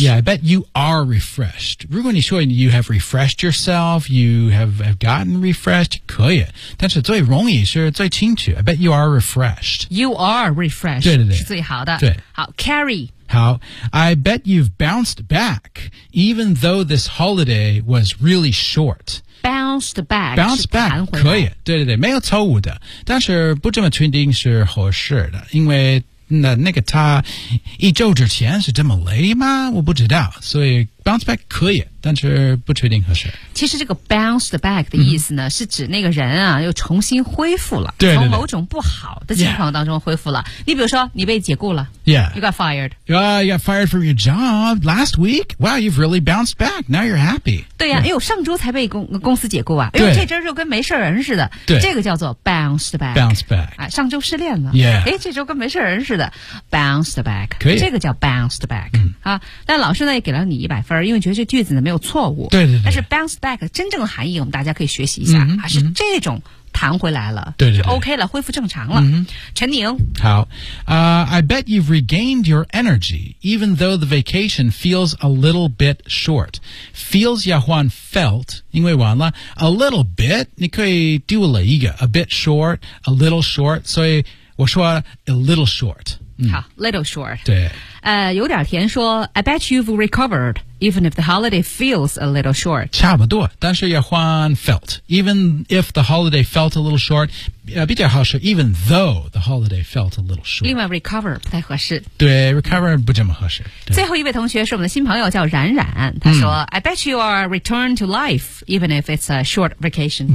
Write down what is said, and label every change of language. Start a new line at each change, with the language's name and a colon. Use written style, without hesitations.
English: Yeah, I bet you are refreshed
Chinese: 如果你说
English: You have refreshed yourself You have gotten refreshed
Chinese: 可以但是最容易是最清楚
English: I bet you are refreshed You are refreshed
Chinese: 对对对是最好的对好 carry
English: How, I bet you've bounced back, even though this holiday was really short. Bounced back. Bounced back,
Chinese: 可以。对对对没有错误的。但是不这么确定是合适的。因为那个他一周之前是这么累吗我不知道。所以 bounce back 可以，但是不确定合适。其实这个 bounce back 的意思呢，是指那个人啊又重新恢复了，对对对，从某种不好的情况当中恢复了。你比如说，你被解雇了
English: ，Yeah， you got fired， you got fired from your job last week. Wow， you've really bounced back. Now you're happy.
Chinese: 对呀、啊，哎呦，上周才被公司解雇啊，哎呦，这周就跟没事人似的。对，这个叫做 bounce back，
English: bounce back。
Chinese: 哎，上周失恋了
English: ，Yeah，
Chinese: 哎，这周跟没事人似的 ，bounce back，可以，这个叫 bounce back、嗯。啊，但老师呢也给了你100分，因为觉得这句子呢没有错误。对对对。但是 bounce back 真正的含义，我们大家可以学习一下、嗯、啊，是这种弹回来了，对对对，就 OK 了，恢复正常了。嗯、陈宁，
English: 好啊、，I bet you've regained your energy, even though the vacation feels a little bit short. Feels 要换 felt，
Chinese: 因为完了
English: a little bit，
Chinese: 你可以丢了一个
English: a bit short， a little short，
Chinese: 所以我说
English: a little short。嗯、好 ，little short。
Chinese: 对，有点甜说。说
English: ，I bet you've recovered, even if the holiday feels a little short。
Chinese: 差不多，但是要换
English: felt。Even if the holiday felt a little short，
Chinese: 比较好说。
English: Even though the holiday felt a little short。
Chinese: 另外 ，recover 不太合适。对 ，recover 不这么合适。最后一位同学是我们的新朋友，叫冉冉。他说、
English: 嗯、，I bet you are returned to life, even if it's a short vacation。